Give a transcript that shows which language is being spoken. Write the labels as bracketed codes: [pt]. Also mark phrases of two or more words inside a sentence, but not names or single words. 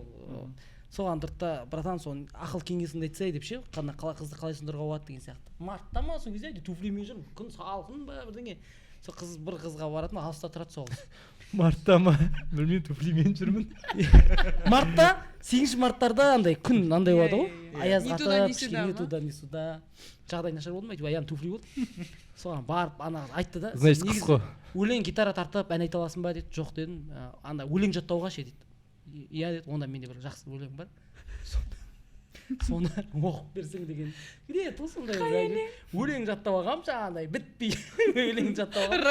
[kk] Соған тұртта братан соны ақыл кеңесінде айтсай деп ше, қала қызды қалай сындыруға болады деген сияқты. Мартта ма сол кезде туфлимен жүрмін. Күн салқын ба бірдеңе. Сол қыз бір қызға баратын, алыста тұрады сол қыз. Мартта ма? Білмеймін, туфлимен жүрмін. Мартта, 8 марттарда андай күн андай болады ғой. Аяз [ru] Ни туда, [kk] қатып, [ru] ни сюда [kk] кішкене ма? [ru] туда, ни сюда. [kk] Жағдай нашар болды ма? Аян туфли болды. Соған барып ана айтты да. Значит, қыз ғой. Өлең гитара тартып, ән айта аласың ба деді. Жоқ дедім. Анда өлең жаттауға ше дейді. Иә деді, онда менде бір жақсы өлең бар. Соны оқып берсең деген. [ru] Где то [kk] сондай өлең жаттап алғам жаңағындай бітпей өлең жаттап алғам.